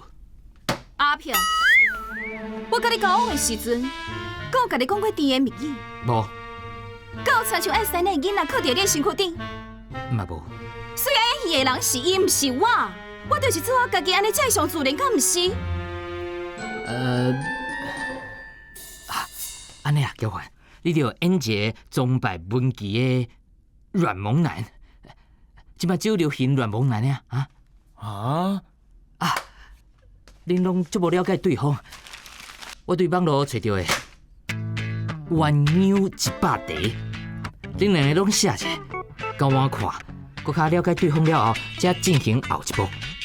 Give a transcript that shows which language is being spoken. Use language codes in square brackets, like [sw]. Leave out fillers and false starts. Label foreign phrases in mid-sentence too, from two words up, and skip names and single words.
[nan] 阿平，我甲你交往的时阵，我有甲你讲过甜言蜜语，无，到亲像爱生的囡仔靠伫你的身躯顶。嘛无。虽然演戏的人是伊，毋是我就是做我家己安尼才上自然，敢毋是？安尼啊，交换，你着演一个崇拜文琪的软萌男，即摆只有流行软萌男啊！恁拢足无了解对方。我对网络找到的鸳鸯100题，恁两个拢写者，交我看，搁较了解对方了后，才进行后一步。